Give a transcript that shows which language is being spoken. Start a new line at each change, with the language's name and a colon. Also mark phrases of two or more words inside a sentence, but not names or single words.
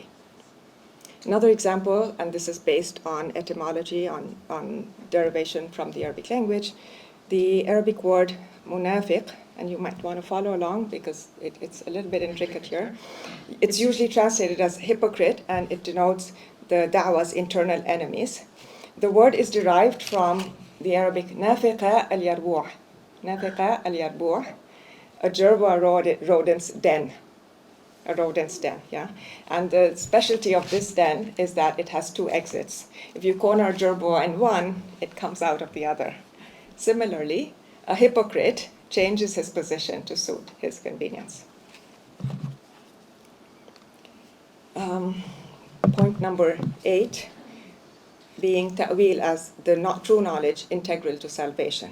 English: Another example, and this is based on etymology, on derivation from the Arabic language, the Arabic word munafiq, and you might want to follow along because it's a little bit intricate here. It's usually translated as hypocrite, and it denotes the da'wah's internal enemies. The word is derived from the Arabic
Arabic: نافقاء اليربوع, نافقاء اليربوع,
English: a jerboa rodent's den. A rodent's den, yeah? And the specialty of this den is that it has 2 exits. If you corner a jerboa in one, it comes out of the other. Similarly, a hypocrite changes his position to suit his convenience. Point number 8, being ta'wil as the true knowledge integral to salvation.